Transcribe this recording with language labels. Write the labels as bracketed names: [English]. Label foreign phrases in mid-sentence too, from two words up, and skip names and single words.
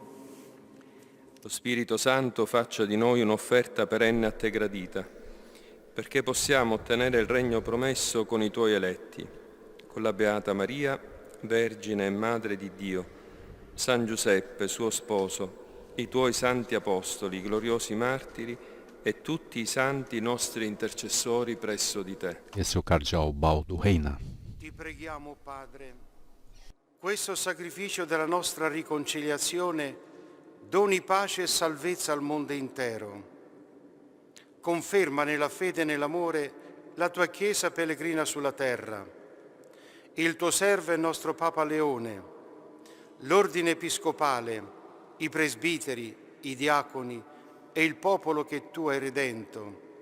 [Italian] Lo Spirito Santo faccia di noi un'offerta perenne a te gradita, perché possiamo ottenere il regno promesso con i tuoi eletti, con la Beata Maria, Vergine e Madre di Dio, San Giuseppe, suo sposo, i tuoi santi apostoli, gloriosi martiri e tutti i santi nostri intercessori presso di te. [Portuguese] Esse é o cardeal Baldo Reina. [Italian] Ti preghiamo, Padre, questo sacrificio della nostra riconciliazione doni pace e salvezza al mondo intero. Conferma nella fede e nell'amore la tua Chiesa pellegrina sulla terra, il tuo servo e nostro Papa Leone, l'ordine episcopale, i presbiteri, i diaconi e il popolo che tu hai redento.